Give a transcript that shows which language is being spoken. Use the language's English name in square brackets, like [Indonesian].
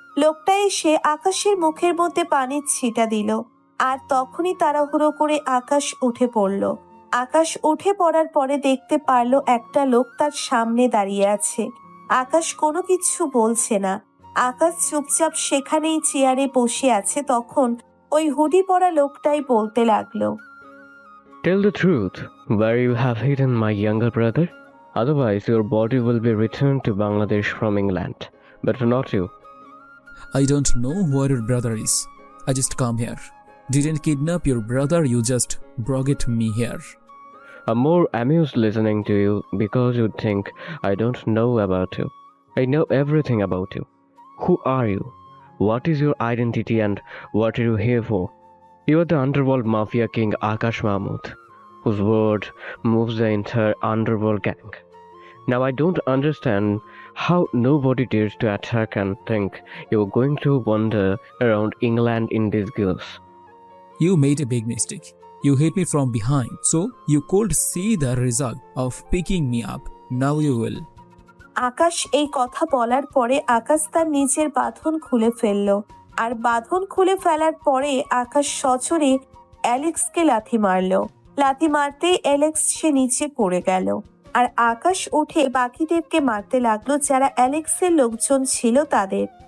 [Bangla] লোকটা এসে আকাশের মুখের মধ্যে পানির ছিটা দিল, আর তখনই তাড়াহুড়ো করে আকাশ উঠে পড়ল। আকাশ উঠে পড়ার পরে দেখতে পারলো একটা লোক তার সামনে দাঁড়িয়ে আছে। আকাশ কোনো কিছু বলছে না, আকাশ চুপচাপ সেখানেই চেয়ারে বসে আছে। তখন ওই হুডি পরা লোকটাই বলতে লাগলো, [English] Tell the truth, where you have hidden my younger brother. Otherwise, your body will be returned to Bangladesh from England. But not you. I don't know where your brother is. I just come here. Didn't kidnap your brother, you just brought me here. I'm more amused listening to you because you think I don't know about you. I know everything about you. Who are you? What is your identity and what are you here for? You are the underworld mafia king Akash Mahmood, whose word moves the entire underworld gang. Now I don't understand how nobody dares to attack and think you're going to wander around England in disguise. You made a big mistake. You hit me from behind, so you could see the result of picking me up. Now you will. [Bangla] আকাশ এই কথা বলার পরে আকাশ তার নিজের বাঁধন খুলে ফেলল। আর বাঁধন খুলে ফেলার পরে আকাশ সজোরে অ্যালেক্সকে লাথি মারল। লাথি মারতে অ্যালেক্স সে নিচে পড়ে গেল। আর আকাশ উঠে বাকিদেরকে মারতে লাগলো, যারা অ্যালেক্সের লোকজন ছিল তাদের।